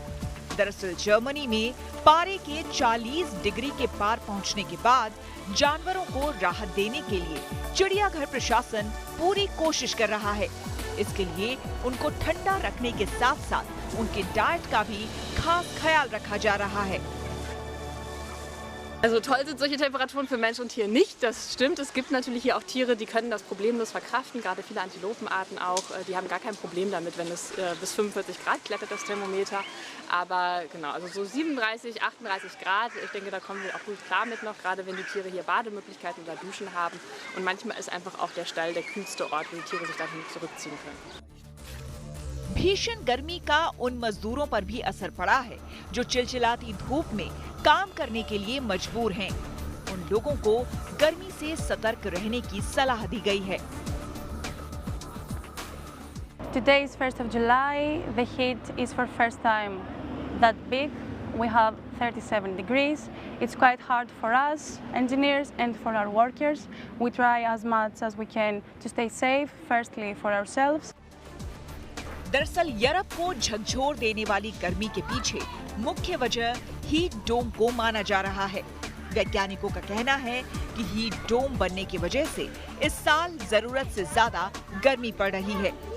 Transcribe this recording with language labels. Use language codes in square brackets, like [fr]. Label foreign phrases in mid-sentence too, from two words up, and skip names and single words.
[hi] दरअसल जर्मनी में पारे के 40 डिग्री के पार पहुंचने के बाद जानवरों को राहत देने के लिए चिड़ियाघर प्रशासन पूरी कोशिश कर रहा है। इसके लिए उनको ठंडा रखने के साथ साथ उनके डाइट का भी खास ख्याल रखा जा रहा है। [de] Also toll sind solche Temperaturen für Mensch und Tier nicht, das stimmt. Es gibt natürlich hier auch Tiere, die können das problemlos verkraften, gerade viele Antilopenarten auch. Die haben gar kein Problem damit, wenn es bis 45 Grad klettert, das Thermometer. Aber genau, also so 37, 38 Grad, ich denke, da kommen wir auch gut klar mit noch, gerade wenn die Tiere hier Bademöglichkeiten oder Duschen haben. Und manchmal ist einfach auch der Stall der kühlste Ort, wo die Tiere sich dahin zurückziehen können. [hi] भीषण गर्मी का उन मजदूरों पर भी असर पड़ा है जो चिलचिलाती धूप में काम करने के लिए मजबूर हैं। उन लोगों को गर्मी से सतर्क रहने की सलाह दी गई है। [en] Today is 1st of July. The heat is for first time that big. We have 37 degrees. It's quite hard for us engineers and for our workers. We try as much as we can to stay safe, firstly for ourselves. [hi] दरअसल यूरोप को झकझोर देने वाली गर्मी के पीछे मुख्य वजह [en] heat dome [hi] को माना जा रहा है। वैज्ञानिकों का कहना है कि [en] heat dome [hi] बनने की वजह से इस साल जरूरत से ज्यादा गर्मी पड़ रही है।